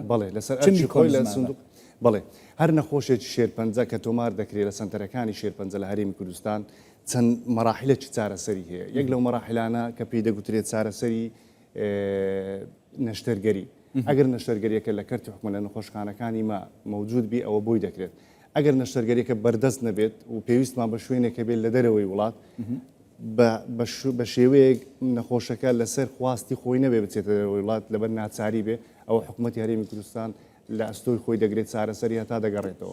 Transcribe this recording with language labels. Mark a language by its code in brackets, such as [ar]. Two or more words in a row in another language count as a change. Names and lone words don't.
[ckb] بەڵێ لەسەر ئەرکی خۆی لە سندوق بەڵێ هەر نەخۆشێکی شێرپەنجە کە تۆمار دەکرێت لە سنتەرەکانی شێرپەنجە لە هەرێمی کوردستان چەند مەراحلێکی چارەسەری هەیە یەک لەو مەراحلانە کە پێی دەگوترێت چارەسەری نەشتەرگەری ئەگەر نەشتەرگەریەکە لە کەرتی حکومە لە نەخۆشخانەکانی ما موجود بی ئەوە بۆی دەکرێت ئەگەر نەشتەرگەریەکە بەردەست نەبێت و پێویستمان بە شوێنێکە بێت لە دەرەوەی وڵات بە شێوەیەک نەخۆشەکە لەسەر خواستی خۆی نەبێ بچێتە وڵات لەبەر ناچاری بێ ئەوە حکوومەتی هەرێمی کوردستان لە ئەستۆی خۆی دەگرێت چارەسەری هەتا دەگەڕێتەوە